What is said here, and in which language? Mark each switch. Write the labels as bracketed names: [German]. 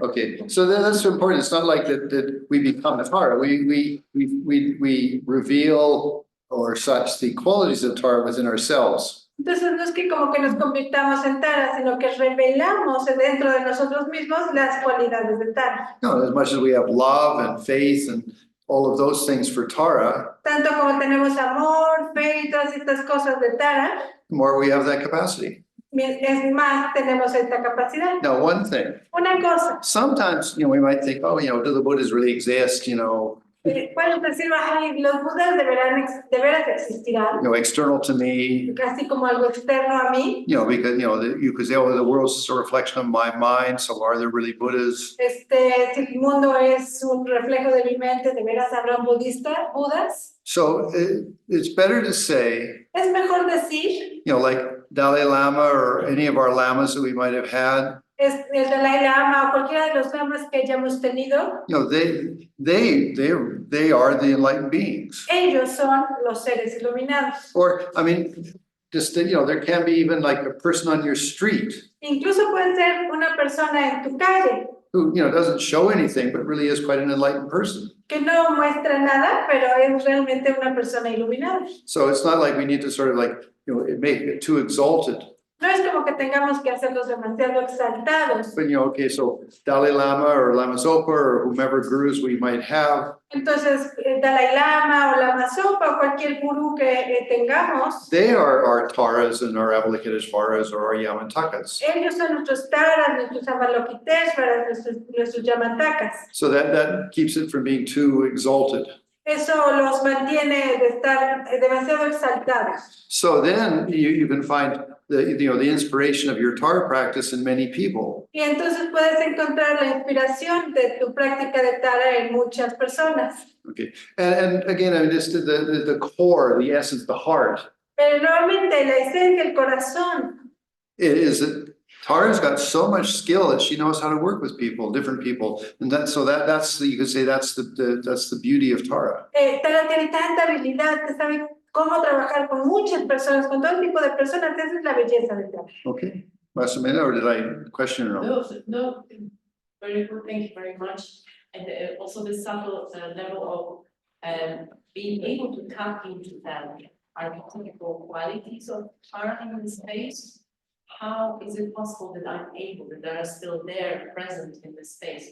[English] Okay, so that's important. It's not like that we become Tara. We reveal or such the qualities of Tara within ourselves. [Spanish] Entonces no es que como que nos convirtamos en Tara, sino que revelamos dentro de nosotros mismos las cualidades de Tara. [English] No, as much as we have love and faith and all of those things for Tara, [Spanish] Tanto como tenemos amor, fe y todas estas cosas de Tara, [English] the more we have that capacity. [Spanish] es más tenemos esta capacidad. [English] Now, one thing, [Spanish] Una cosa, [English] sometimes, you know, we might think, oh, you know, do the Buddhas really exist? You know, [Spanish] puedes decir, ay, los budas de veras existirán, [English] external to me, [Spanish] casi como algo externo a mí. [English] you know, because, you know, you could say, oh, the world's just a reflection of my mind. So are there really Buddhas? [Spanish] Si el mundo es un reflejo de mi mente, de veras habrán budas. [English] So it's better to say, [Spanish] Es mejor decir, [English] you know, like Dalai Lama or any of our lamas that we might have had, [Spanish] es el Dalai Lama o cualquiera de los lamas que hayamos tenido, [English] you know, they are the enlightened beings. [Spanish] ellos son los seres iluminados. [English] Or, I mean, just, you know, there can be even like a person on your street [Spanish] Incluso puede ser una persona en tu calle [English] who, you know, doesn't show anything, but really is quite an enlightened person. [Spanish] que no muestra nada, pero es realmente una persona iluminada. [English] So it's not like we need to sort of like, you know, make it too exalted. [Spanish] No es como que tengamos que hacerlos demasiado exaltados. [English] But, you know, okay, so Dalai Lama or Lama Zopa or whomever gurus we might have, [Spanish] Entonces, el Dalai Lama o Lama Zopa o cualquier gurú que tengamos, [English] they are our Taras and our Avalokiteshvaras or our Yamantakas. [Spanish] ellos son nuestros taras, nuestros avalokiteshvaras, nuestros yamatakas. [English] So that keeps it from being too exalted. [Spanish] Eso los mantiene de estar demasiado exaltados. [English] So then you can find the inspiration of your Tara practice in many people. [Spanish] Y entonces puedes encontrar la inspiración de tu práctica de Tara en muchas personas. [English] Okay, and again, I mean, just the core, the essence, the heart [Spanish] Pero nuevamente la esencia, el corazón, [English] is that Tara's got so much skill that she knows how to work with people, different people, and that's you could say that's the beauty of Tara. [Spanish] Tara tiene tanta habilidad que sabe cómo trabajar con muchas personas, con todo tipo de personas. Esa es la belleza de Tara. [English] Okay, Masamena, or did I question or no? No, very good, thank you very much. And also the subtle level of being able to tap into that archetypical qualities of art in the space. How is it possible that I'm able, that they are still there, present in the space?